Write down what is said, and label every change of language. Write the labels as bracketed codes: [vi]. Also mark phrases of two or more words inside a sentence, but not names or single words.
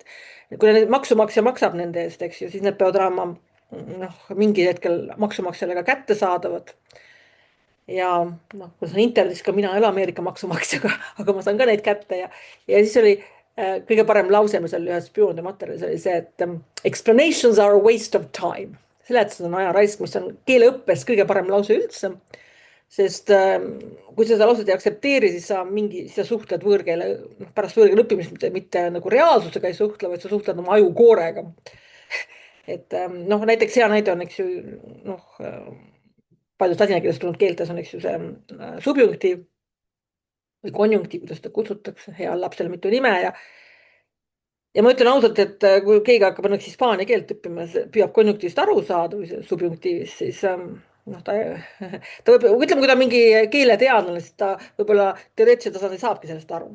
[et] kui need maksumaksja maksab nende eest, eks ju, siis need peavad olema noh, mingil hetkel maksumaksjale ka kättesaadavad. Ja noh, kui see on internetis ka, mina ei ole Ameerika maksumaksjaga, aga ma saan ka neid kätte ja siis oli kõige parem lause, mis oli ühes spioonide materjalis oli see, et [en] explanations are a waste of time. [et] Seletused on aja raisk, mis on keeleõppes kõige parem lause üldse. Sest kui sa seda lauset ei aktsepteeri, siis sa suhtled võõrkeele, pärast võõrkeele õppimist mitte nagu reaalsusega ei suhtle, vaid sa suhtled oma ajukoorega. Et noh, näiteks hea näide on, eks ju, noh, paljudest ladina keelest tulnud keeltes on, eks ju, see subjunktiiv või konjunktiiv, kuidas seda kutsutakse, heal lapsel mitu nime ja ma ütlen ausalt, et kui keegi hakkab õnneks hispaania keelt õppima, püüab konjunktiivist aru saada või subjunktiivist, siis noh, ta võib, ütleme, kui ta on mingi keeleteadlane, siis ta võib-olla teoreetilisel tasandil saabki sellest aru.